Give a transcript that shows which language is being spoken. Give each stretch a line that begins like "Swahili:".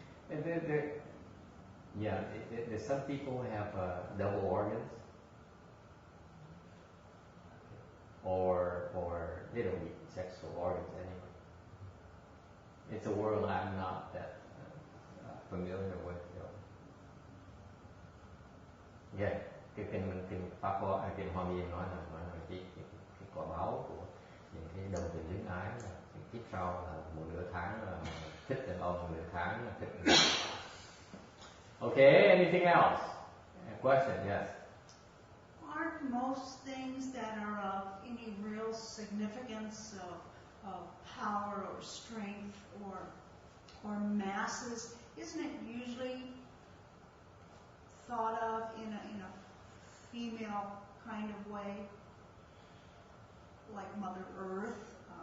English: There's some people who have double organs, or they don't need sexual organs anyway. It's a world I'm not that familiar with.
Vietnamese: Yeah, cái kinh Pháp Hoa, kinh Hoa Nghiêm nói là cái quả báo của những cái đồng tình luyến ái là kiếp sau là một nửa tháng là thích đàn ông, nửa tháng là thích đàn ông.
English: Okay, anything else? A question, yes. Aren't most things that are of any real significance of power or strength or masses, isn't it usually thought of in a female kind of way, like Mother Earth?